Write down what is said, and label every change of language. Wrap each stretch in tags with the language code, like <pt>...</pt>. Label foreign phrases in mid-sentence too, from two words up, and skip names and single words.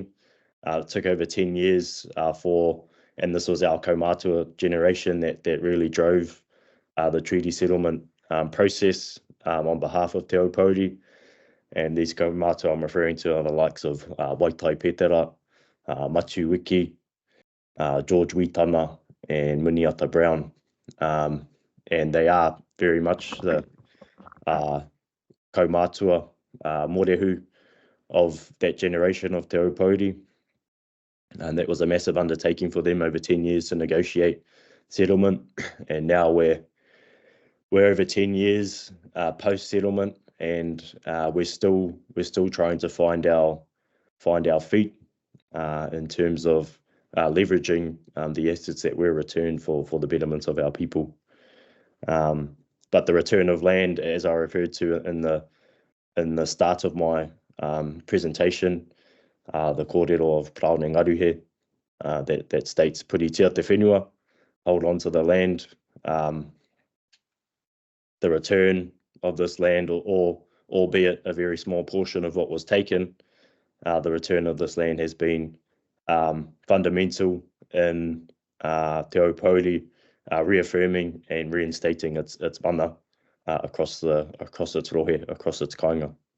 <en>It took over 10 years and this was our kaumātua generation that really drove the treaty settlement process on behalf of Te Aupōuri. And these kaumātua I'm referring to are the likes of Waitai Petera, Matu Wiki, George Witana, and Muniata Brown. And they are very much the</en> <mi>kaumātua morehu</mi> <en>of that generation of Te Aupōuri. And that was a massive undertaking for them over 10 years to negotiate settlement. And now we're over 10 years post-settlement, and we're still trying to find our feet in terms of leveraging the assets that were returned for the betterment of our people. But the return of land, as I referred to in the start of my presentation, the kōrero of Praone Ngaruhe that states</en> <mi>puri tia te whenua,</mi> <en>hold on to the land. The return of this land, or albeit a very small portion of what was taken, the return of this land has been fundamental in Te Aupōuri reaffirming and reinstating its mana across its rohe, across its kāinga.</en>